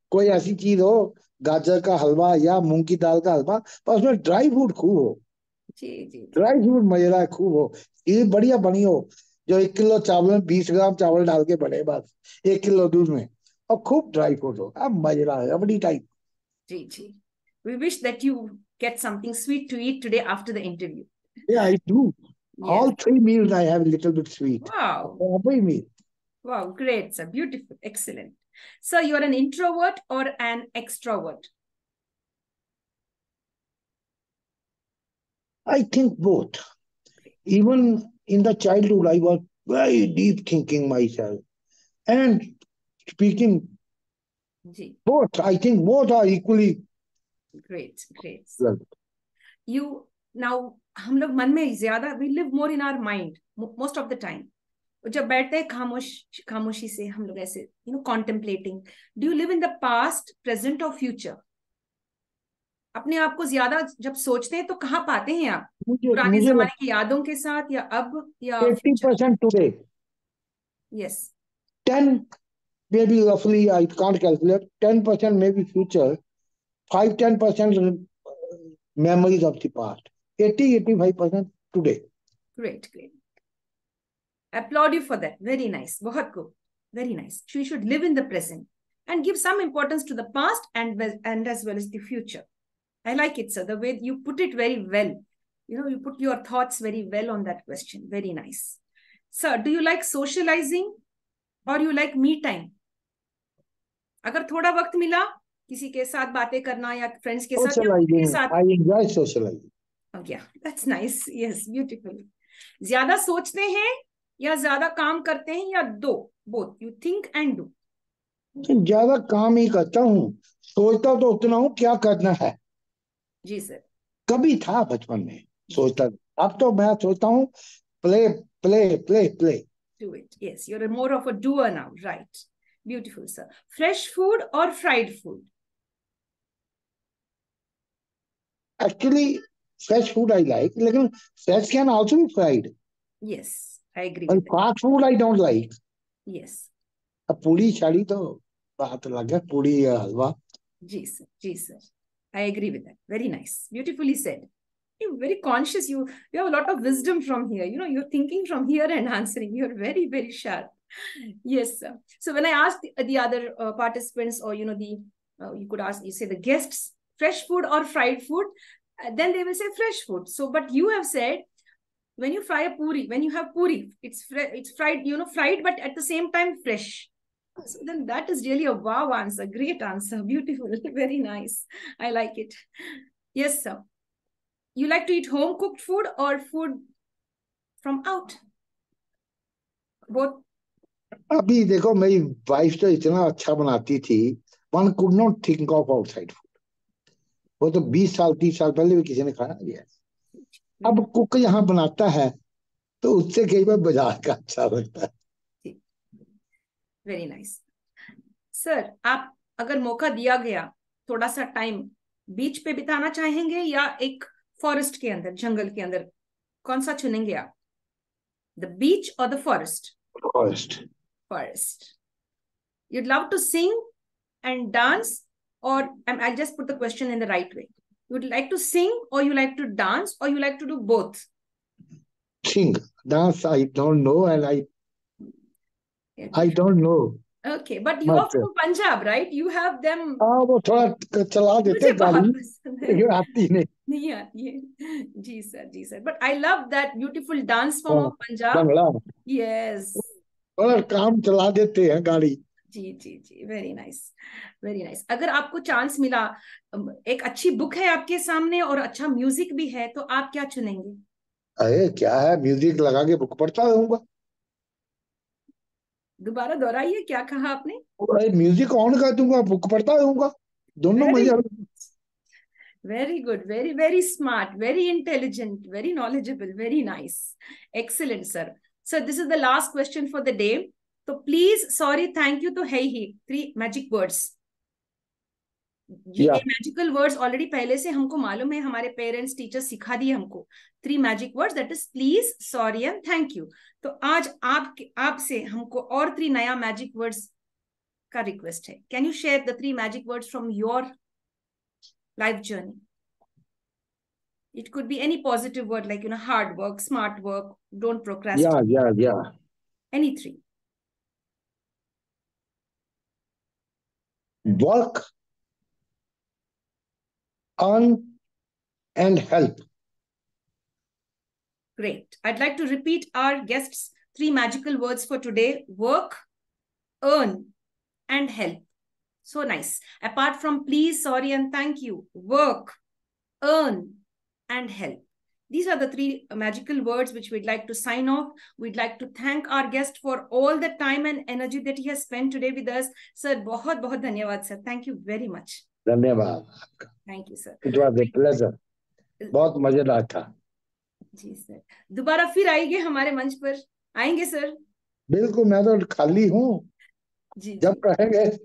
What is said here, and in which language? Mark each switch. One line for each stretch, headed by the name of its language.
Hindi: कोई ऐसी चीज हो, गाजर का हलवा या मूंग की दाल का हलवा, पर उसमें ड्राई फ्रूट खूब हो. जी, जी, जी. ड्राई फ्रूट मजेदार खूब हो. ये बढ़िया बनी हो, जो 1 किलो चावल में 20 ग्राम चावल डाल के बने, बस 1 किलो दूध में, और खूब ड्राई फ्रूट हो, अब मजेदार रबड़ी type. Ji, ji.
English: We wish that you get something sweet to eat today after the interview. Yeah, I do. Yes. All 3 meals I have a little bit sweet. Wow. Every meal. Wow, great, sir. Beautiful. Excellent. So you're an introvert or an extrovert? I think both. Even in the childhood, I was very deep thinking myself. And speaking, Ji. both, I think both are equally Great, great. well. You now,
Hindi: हम लोग मन में ज्यादा,
English: we live more in our mind most of the time.
Hindi: जब बैठते हैं खामोशी से हम लोग ऐसे, contemplating.
English: Do you live in the past, present or future?
Hindi: अपने आप को ज्यादा जब सोचते हैं तो कहाँ पाते हैं आप? मुझे पुराने मुझे जमाने की यादों के साथ, या अब, या future?
English: 80% today. Yes. 10 maybe roughly, I can't calculate, 10% maybe future, 5-10% memories of the past, 80-85% today. Great, great. Applaud you for that. Very nice. बहुत good. Very nice. We should live in the present and give some importance to the past and as well as the future. I like it, sir. The way you put it very well. You put your thoughts very well on that question. Very nice. Sir, do you like socializing or you like me time?
Hindi: अगर थोड़ा वक्त मिला किसी के साथ बातें करना या फ्रेंड्स के साथ या के साथ.
English: I enjoy socializing. Oh yeah, that's nice. Yes, beautiful.
Hindi: ज्यादा सोचते हैं या ज्यादा काम करते हैं या दो?
English: Both. You think and do.
Hindi: ज्यादा काम ही करता हूँ, सोचता तो उतना हूँ क्या करना है. जी सर. कभी था बचपन में सोचता, अब तो मैं सोचता हूँ
English: play, play, play, play. Do it. Yes, you're more of a doer now. Right. Beautiful, sir. Fresh food or fried food? Actually, fresh food I like, लेकिन fresh can also be fried. Yes, I agree And with that. fast food I don't like. Yes.
Hindi: अब पूरी छड़ी तो बात लग गया, पूरी हलवा.
English: जी sir. I agree with that. Very nice. Beautifully said. You're very conscious. You have a lot of wisdom from here. You're thinking from here and answering. You're very, very sharp. Yes, sir. So when I asked the other participants, or you could ask, you say the guests, fresh food or fried food, then they will say fresh food. So, but you have said when you fry a puri, when you have puri, it's fried, fried, but at the same time fresh. So then that is really a wow answer. Great answer. Beautiful. Very nice. I like it. Yes, sir. You like to eat home cooked food or food from out? Both.
Hindi: अभी देखो मेरी wife तो इतना अच्छा बनाती थी,
English: one could not think of outside food.
Hindi: वो तो 20 साल 30 साल पहले भी किसी ने खाया गया. अब कुक यहाँ बनाता है तो उससे कई बार बाजार का अच्छा लगता है.
English: Very nice.
Hindi: सर, आप अगर मौका दिया गया थोड़ा सा टाइम बीच पे बिताना चाहेंगे या एक फॉरेस्ट के अंदर, जंगल के अंदर, कौन सा चुनेंगे आप?
English: The beach और the forest? Forest. You'd love to sing and dance, or I'll just put the question in the right way. You'd like to sing, or you like to dance, or you like to do both? Sing. Dance I don't know, and I don't know. Okay, but you are from Punjab, right? You have them.
Hindi: हाँ, वो थोड़ा चला देते गाड़ी, आती नहीं आती है. जी sir.
English: But I love that beautiful dance form of Punjab.
Hindi: Bangla.
English: Yes.
Hindi: और काम चला देते हैं गाड़ी.
English: जी. Very nice.
Hindi: अगर आपको चांस मिला, एक अच्छी बुक है आपके सामने और अच्छा म्यूजिक भी है, तो आप क्या चुनेंगे? अरे क्या है, म्यूजिक लगा के बुक पढ़ता रहूंगा. दोबारा दोहराइए, क्या कहा आपने? म्यूजिक ऑन कर दूंगा, बुक पढ़ता रहूंगा, दोनों मजा.
English: Very good. Very, very smart, very intelligent, very knowledgeable, very nice. Excellent, sir. So this is the last question for the day. So please, sorry, thank you to Hey He. 3 magic words.
Hindi: ये magical words already पहले से हमको मालूम है, हमारे parents teachers सिखा दिए हमको.
English: 3 magic words, that is please, sorry and thank you.
Hindi: तो आज आपसे हमको और 3 नया मैजिक वर्ड्स का रिक्वेस्ट है.
English: Can you share the 3 magic words from your life journey? It could be any positive word like, hard work, smart work, don't procrastinate. Yeah. Any 3. Work, earn, and help. Great. I'd like to repeat our guests' 3 magical words for today. Work, earn, and help. So nice. Apart from please, sorry, and thank you, work, earn, and help. These are the 3 magical words which we'd like to sign off. We'd like to thank our guest for all the time and energy that he has spent today with us.
Hindi: Sir, बहुत धन्यवाद sir.
English: Thank you very much.
Hindi: धन्यवाद आपका.
English: Thank you sir. It was a pleasure.
Hindi: बहुत मजेदार था. जी sir. दोबारा फिर आएंगे हमारे मंच पर? आएंगे सर? बिल्कुल, मैं तो खाली हूँ. जी. जब कहेंगे.